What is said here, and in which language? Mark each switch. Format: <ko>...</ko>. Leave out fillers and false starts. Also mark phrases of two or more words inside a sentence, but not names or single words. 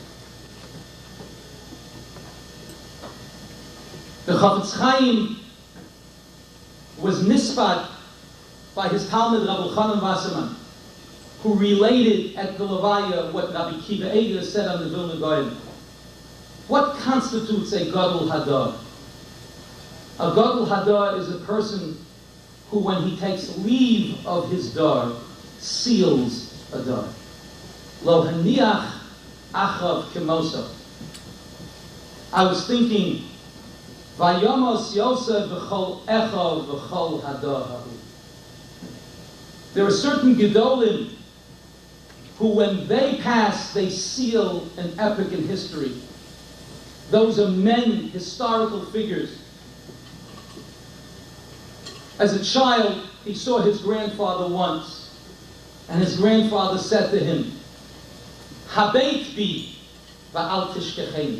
<en>The Chafetz Chaim was nispat by his Talmud Rav Elchanan Wasserman, who related at the Levaya what Rabbi Kiva Eger said on the Vilna Gaon. What constitutes a</en> <he>גדול הדור?</he> <en>A</en> <he>גדול הדור</he> <en>is a person who, when he takes leave of his dar, seals a dar.</en> <he>לא הניח אחריו כמותו.</he> <en>I was thinking,</en> <he>וימת יוסף וכל אחיו וכל הדור ההוא.</he> <en>There are certain Gedolim who, when they pass, they seal an epic in history. Those are men, historical figures. As a child, he saw his grandfather once, and his grandfather said to him,</en> <he>הבט בי ואל תשכחני.</he>